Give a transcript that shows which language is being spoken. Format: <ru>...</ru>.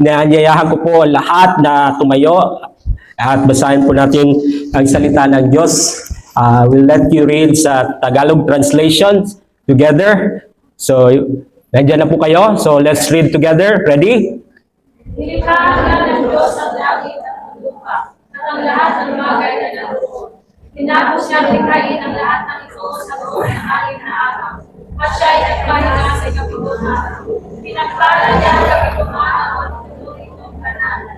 <tl>Naanyayahan ko po lahat na tumayo at basahin po natin ang salita ng Diyos.</tl> <en>We'll let you read</en> <tl>sa</tl> <en>Tagalog translation together. So,</en> <tl>nandiyan na po kayo.</tl> <en>So, let's read together. Ready?</en> <tl>Nilikha ng Diyos ang langit at ang lupa at ang lahat ng bagay na naroon. Tinapos niyang likhain ang lahat ng ito sa loob ng 6 na araw. At siya ay nagpahinga sa ikapitong araw. Pinagpala niya ang ikapitong araw at tinuloy itong kanal.</tl>